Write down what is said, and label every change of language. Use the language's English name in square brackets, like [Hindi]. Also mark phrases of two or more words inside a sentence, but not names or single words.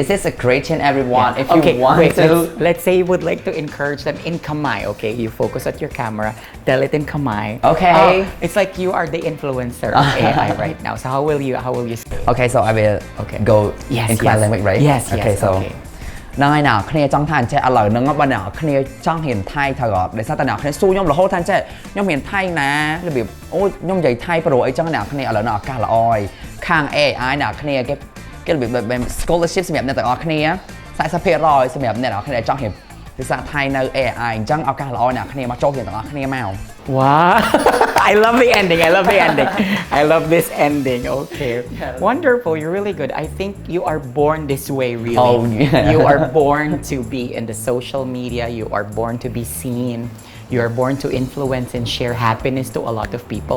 [English] this is a great chance everyone if Okay, you want wait, to let's say you would like to encourage them in Khmer, okay? You focus at your camera, tell it in Khmer. Okay. It's like you are the influencer of AI right now. So how will you say it? Okay, so I will Okay. go Yes, in Khmer yes. language, right? Yes, okay, yes, so okay. [Khmer] ណយណាគ្នាចង់ថាចេះឥឡូវហ្នឹងបើអ្នកគ្នាចង់រៀនថៃត្រូវអត់ដោយសារតែអ្នកគ្នាសួរខ្ញុំរហូតថាចេះខ្ញុំរៀនថៃណារបៀបអូខ្ញុំនិយាយថៃប្រូអីចឹងអ្នកគ្នាឥឡូវនៅឱកាសល្អហើយខាង AI អ្នកគ្នាគេរបៀប scholarship សម្រាប់អ្នកទាំងអស់គ្នា 40% សម្រាប់អ្នកទាំងអស់គ្នាចង់រៀនភាសាថៃនៅ AI អញ្ចឹងឱកាសល្អអ្នកគ្នាមកចូលរៀនទាំងអស់គ្នាមក [English] Wow. I love the ending. I love this ending. Okay. Yes. Wonderful. You're really good. I think you are born this way, really. Oh, yeah. You are born to be in the social media. You are born to be seen. You are born to influence and share happiness to a lot of people.